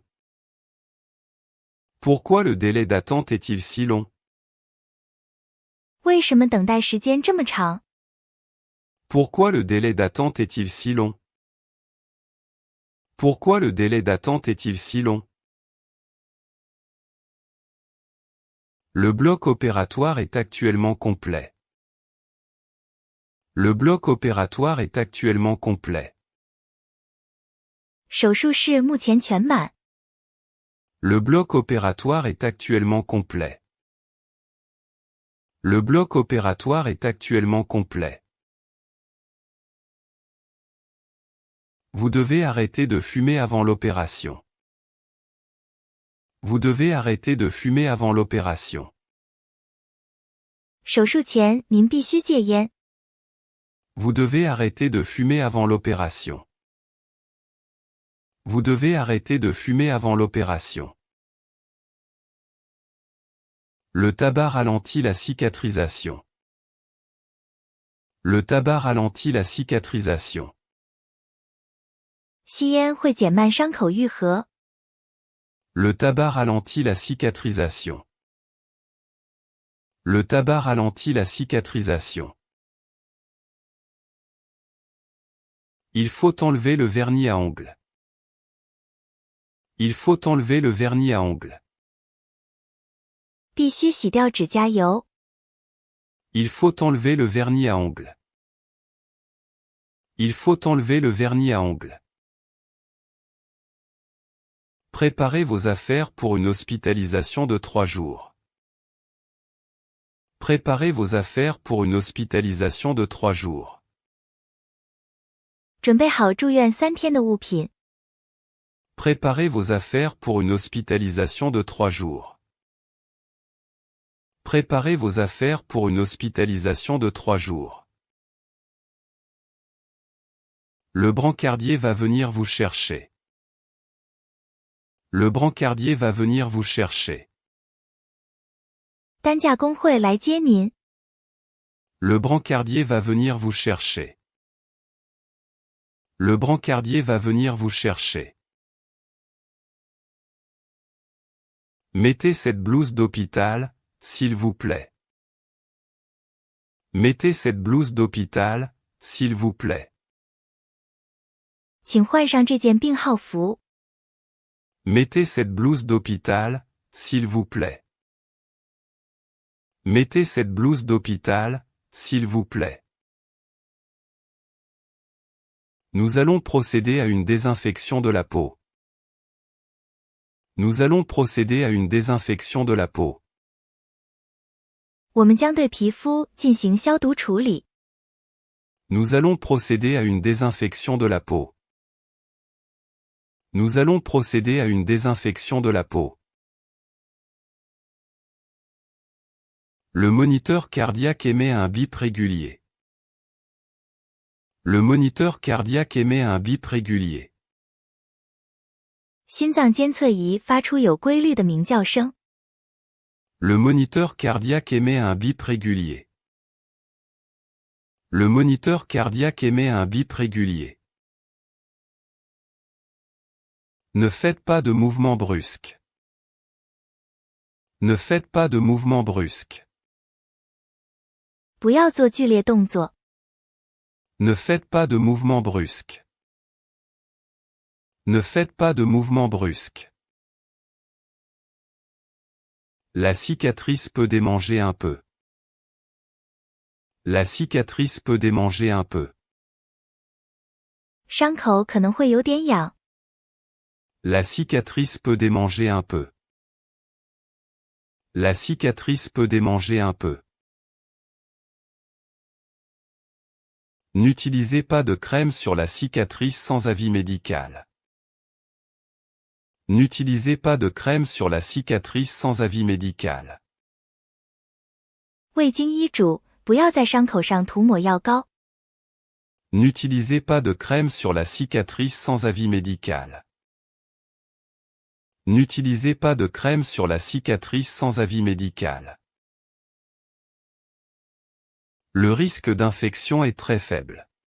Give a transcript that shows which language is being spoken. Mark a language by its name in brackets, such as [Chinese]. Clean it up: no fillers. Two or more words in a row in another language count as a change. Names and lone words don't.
[French] Pourquoi le délai d'attente est-il si long? [Chinese] 为什么等待时间这么长？ [French] Pourquoi le délai d'attente est-il si long? Pourquoi le délai d'attente est-il si long? Le bloc opératoire est actuellement complet. Le bloc opératoire est actuellement complet. [Chinese] 手术室目前全满。 [French] Le bloc opératoire est actuellement complet. Le bloc opératoire est actuellement complet. Vous devez arrêter de fumer avant l'opération. Vous devez arrêter de fumer avant l'opération. [Chinese] 手术前您必须戒烟。 [French] Vous devez arrêter de fumer avant l'opération. Vous devez arrêter de fumer avant l'opération. Le tabac ralentit la cicatrisation. Le tabac ralentit la cicatrisation. [Chinese] 吸烟会减慢伤口愈合。 [French] Le tabac ralentit la cicatrisation. Le tabac ralentit la cicatrisation. Il faut enlever le vernis à ongles. Il faut enlever le vernis à ongles. [Chinese] 必须洗掉指甲油。 [French] Il faut enlever le vernis à ongles. Il faut enlever le vernis à ongles. Préparez vos affaires pour une hospitalisation de 3 jours. Préparez vos affaires pour une hospitalisation de 3 jours. [Chinese] 准备好住院3天的物品。 [French] Préparez vos affaires pour une hospitalisation de 3 jours. Préparez vos affaires pour une hospitalisation de 3 jours. Le brancardier va venir vous chercher. Le brancardier va venir vous chercher. [Chinese] 担架工会来接您。 [French] Le brancardier va venir vous chercher. Le brancardier va venir vous chercher. Mettez cette blouse d'hôpital, s'il vous plaît. Mettez cette blouse d'hôpital, s'il vous plaît. [Chinese] 请换上这件病号服。 [French] Mettez cette blouse d'hôpital, s'il vous plaît. Mettez cette blouse d'hôpital, s'il vous plaît. Nous allons procéder à une désinfection de la peau. Nous allons procéder à une désinfection de la peau. [Chinese] 我们将对皮肤进行消毒处理。 [French] Nous allons procéder à une désinfection de la peau. Nous allons procéder à une désinfection de la peau. Le moniteur cardiaque émet un bip régulier. Le moniteur cardiaque émet un bip régulier. [Chinese] 心脏监测仪发出有规律的鸣叫声。 [French] Le moniteur cardiaque émet un bip régulier. Le moniteur cardiaque émet un bip régulier. Ne faites pas de mouvements brusques. Ne faites pas de mouvements brusques. [Chinese] 不要做剧烈动作。 [French] Ne faites pas de mouvements brusques. Ne faites pas de mouvements brusques. La cicatrice peut démanger un peu. La cicatrice peut démanger un peu. [Chinese] 伤口可能会有点痒。 [French] La cicatrice peut démanger un peu. La cicatrice peut démanger un peu. N'utilisez pas de crème sur la cicatrice sans avis médical. N'utilisez pas de crème sur la cicatrice sans avis médical. [Chinese] 未经医嘱，不要在伤口上涂抹药膏。 [French] N'utilisez pas de crème sur la cicatrice sans avis médical. N'utilisez pas de crème sur la cicatrice sans avis médical. Le risque d'infection est très faible.